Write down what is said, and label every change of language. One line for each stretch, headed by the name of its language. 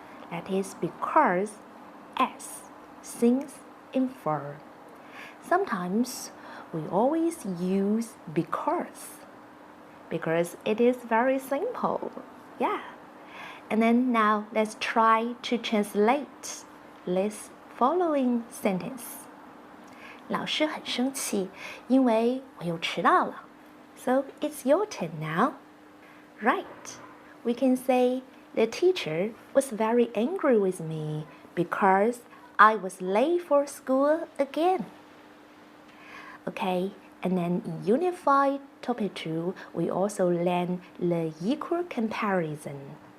English: That is because, as, since, and for. Sometimes we always use because it is very simple. Yeah. And then now let's try to translate this following sentence.
Chinese: 老师很生气，因为我又迟到了。
English: So it's your turn now. Right. We can say the teacher was very angry with me because I was late for school again. Okay, and then in Unified Topic 2, we also learn the equal comparison.